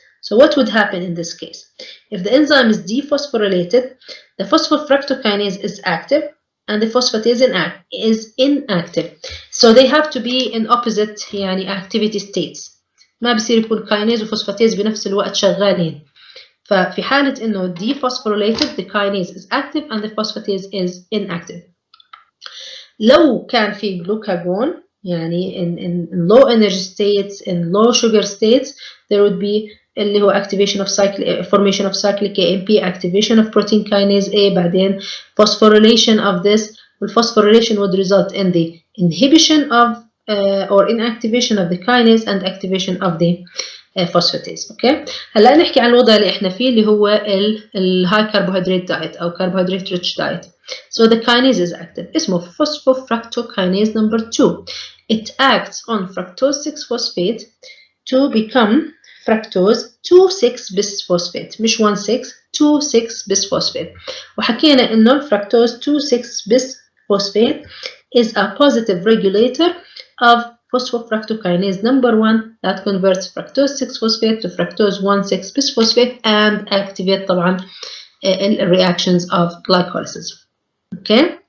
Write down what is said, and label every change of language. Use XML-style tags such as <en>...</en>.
<en>So what would happen in this case? If the enzyme is dephosphorylated, the phosphofructokinase is active and the phosphatase is inactive. So they have to be in opposite يعني activity states.</en> <ar>ما بصير يكون kinase وفوسفاتيز بنفس الوقت شغالين. ففي حالة إنه</ar> <en>dephosphorylated, the kinase is active and the phosphatase is inactive.</en> <ar>لو كان في</ar> <en>glucagon يعني in low energy states, in low sugar states, there would be اللي هو activation of formation of cyclic AMP, activation of protein kinase A, بعدين phosphorylation of this. Phosphorylation would result in the inhibition of or inactivation of the kinase and activation of the phosphatase.</en> <ar>اوكي هلا نحكي عن الوضع اللي احنا فيه اللي هو الهاي كربوهيدرات دايت او كربوهيدرات ريتش دايت.</ar> <en>So the kinase is active. اسمه phosphofructokinase number 2. It acts on fructose 6-phosphate to become fructose 2,6-bisphosphate مش 1,6 2,6-bisphosphate.</en> <ar>وحكينا انه</ar> <en>الفركتوز 2,6-bisphosphate is a positive regulator of phosphofructokinase number 1 that converts fructose 6-phosphate to fructose 1,6-bisphosphate and activate طبعا reactions of glycolysis. Okay.</en>